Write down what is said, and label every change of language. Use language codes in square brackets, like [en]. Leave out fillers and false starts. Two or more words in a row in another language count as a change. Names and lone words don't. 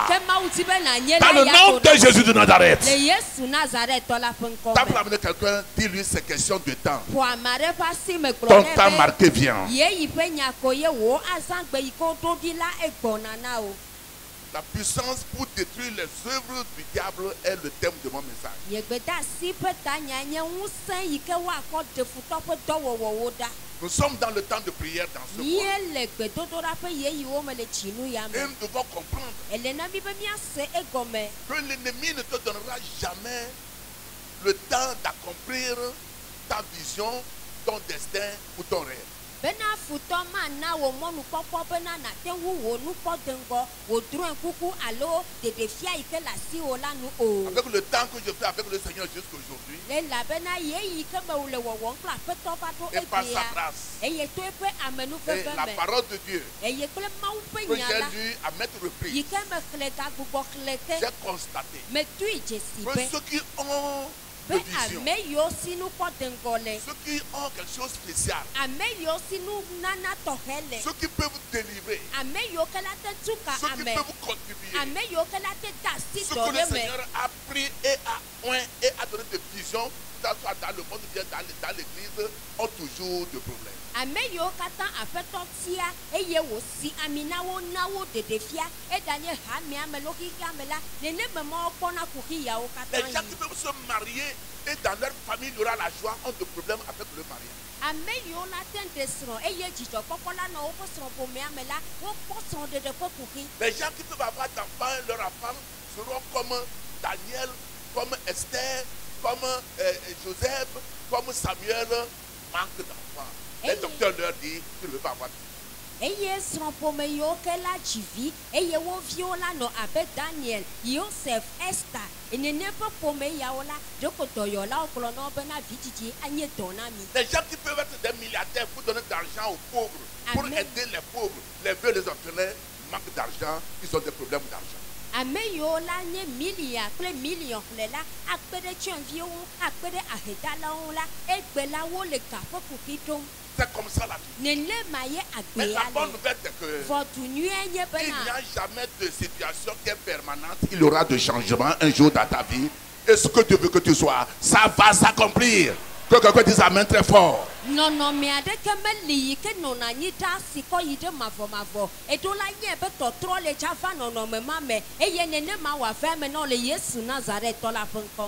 [fr] Dans le nom de Jésus de Nazareth. Tape la main de quelqu'un, dis-lui ces questions de temps. Ton temps marqué vient. La puissance pour détruire les œuvres du diable est le thème de mon message. [ee] Yegbeda si pe ta nya nye ŋusẽ yi ke woakɔ ɖe futɔ ƒe dɔwɔwɔwo ɖa. [fr] Nous sommes dans le temps de prière dans ce mois. [ee] Mie le gbedodoɖa ƒe yeyiwo me le tsinu ya [fr] Et [ee] me. [fr] nous devons comprendre [ee] Ele na mi be míase egɔme. [fr] que l'ennemi ne te donnera jamais le temps d'accomplir ta vision, ton destin ou ton rêve. [ee] Bena futɔ mana wò mɔnukpɔkpɔ bena nate wu wò nukpɔ de ŋgɔ wò drɔ̃e kuku alo ɖeɖefia yi ke le asiwò la nu o. [fr] Avec le temps que je fais avec le Seigneur jusqu'aujourd'hui, [ee] Elabena yeyi ke me wòle wɔwɔm kple aƒetɔ va ɖo [fr] et par sa [ee] egbea. [fr] grâce, [ee] Eye to eƒe [fr] et [ee] amenuveve la me. [fr] parole de Dieu [ee] Eye kple Mawu ƒe [fr] que [ee] nya [fr] j'ai [ee] la [fr] lu à maintes [ee] yi [fr] reprises, [ee] ke me xlẽ gagbugbɔ xlẽ te [fr] j'ai constaté [ee] metui dze si [fr] que [ee] be [fr] ceux qui ont [ee] be [fr] de vision, [ee] ame yiwo si nukpɔ de ŋgɔ le, [fr] ceux qui ont quelque chose de spécial, [ee] ame yiwo si nunana tɔxɛ le, [fr] ceux qui peuvent délivrer, [ee] ame yiwo ke la te tu ka [fr] ceux qui [ee] ame, [fr] peuvent contribuer, [ee] ame yiwo ke la te da asi [fr] ce [ee] dɔ [fr] que le [ee] ɖe me. [fr] Seigneur a pris et a oint et a donné de vision, que ce soit dans le monde ou bien dans l'église, ont toujours de problèmes. [ee] Ame yiwo katã aƒetɔ tia eye wòsi ami na wo ɖeɖefia eganye hamea me lo xixea me la neneme mawo kpɔna kuxi yawo [fr] Les [ee] katã [fr] gens qui [ee] yi. [fr] peuvent se marier et dans leur famille il y aura la joie ont de problèmes avec le mariage. [ee] Ame yiwo la te ɖe srɔ̃ eye dzidzɔkpɔkpɔ la nɔ woƒe srɔ̃ƒomea me la wokpɔ srɔ̃ɖeɖe ƒe kuxi. [fr] Les gens qui peuvent avoir d'enfants, leurs enfants seront comme Daniel, comme Esther, comme Joseph, comme Samuel, manque d'enfants. Les docteurs leur disent, tu ne veux pas avoir. [ee] Eye srɔ̃ƒome yiwo ke la dzi vi eye wo viwo la nɔ abe Daniel, Yosef, Esther, nene ƒe ƒome yawo la ɖeko dɔyɔlawo gblɔ na wo bena vidzidzi anye dɔ na mi. [fr] Les gens qui peuvent être des milliardaires pour donner de l'argent aux pauvres, pour Amen. aider les pauvres, les vieux, les orphelins, manquent d'argent, ils ont des problèmes d'argent. [ee] Ame yiwo la nye milia kple million xlẽ la akpe ɖe tsyɔ̃eviwo ŋu, akpe ɖe ahedalawo ŋu la egbe la wo le ga ƒe kuxi ɖom. [fr] C'est comme ça la vie. [ee] Nenema ye [fr] Mais la [ee] agbea [fr] bonne [ee] le. [fr] nouvelle c'est que [ee] Vɔdu nyuie nye [fr] il n'y [ee] bena [fr] a jamais de situation qui est permanente. Il y aura de changements un jour dans ta vie. Et ce que Dieu veut que tu sois, ça va s'accomplir. Que quelqu'un dise amen très fort. [ee] nɔnɔme aɖeke meli yi ke nɔna anyi ɖe asi kɔ yi ɖe mavɔmavɔ eɖo la nye be tɔtrɔ le dza va nɔnɔme ma me eye nenema wòava eme na wo le Yesu Nazaretɔ la ƒe ŋkɔ.